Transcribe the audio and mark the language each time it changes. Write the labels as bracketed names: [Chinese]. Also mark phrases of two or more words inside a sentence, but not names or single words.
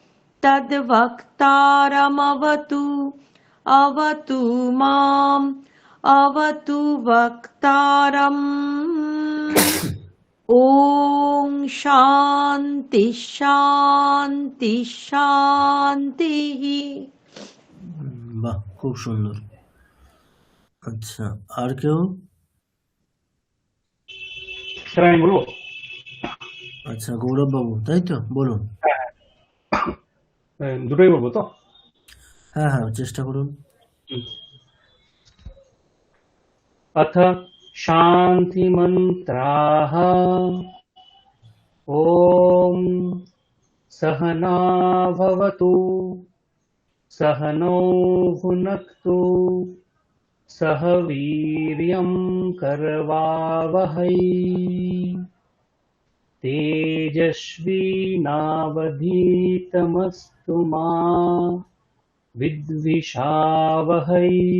[Sanskrit] तद्वक्तारमवतु अवतु माम् अवतु वक्तारम् ॐ शान्ति शान्ति शान्तिः। [Bangla] বাহ, খুব সুন্দর। আচ্ছা, আর কেউ? স্যার আমি বলবো? আচ্ছা, গৌরব বাবু, তাই তো, বলুন। দুটোই বলবো তো? হ্যাঁ হ্যাঁ, চেষ্টা করুন। [Sanskrit] अथ शान्तिमन्त्राः। ॐ सहना भवतु, सहनौ भुनक्तु, सह वीर्यं करवावहै, तेजस्विनावधीतमस्तु मा विद्विषावहै।